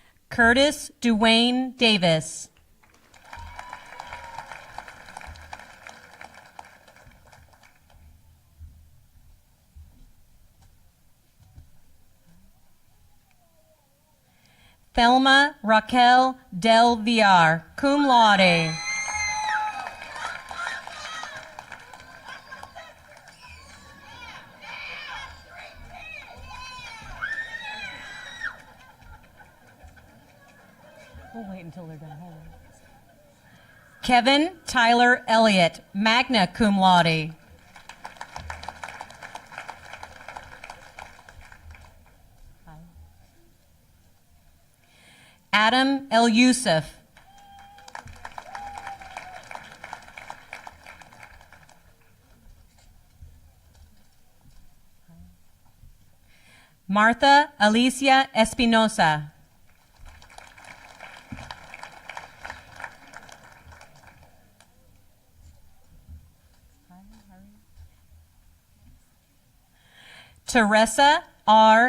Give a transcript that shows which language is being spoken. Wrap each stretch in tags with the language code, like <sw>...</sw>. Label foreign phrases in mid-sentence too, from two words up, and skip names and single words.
<en>Curtis Duane Davis. Thelma Raquel Del Villar,</en> <la>cum laude.</la> <en>We'll wait until they're done. Hold on. Kevin Tyler Elliott,</en> <la>magna cum laude.</la> <en>Adam El Yusuf. Martha Alicia Espinosa. Teresa R.</en>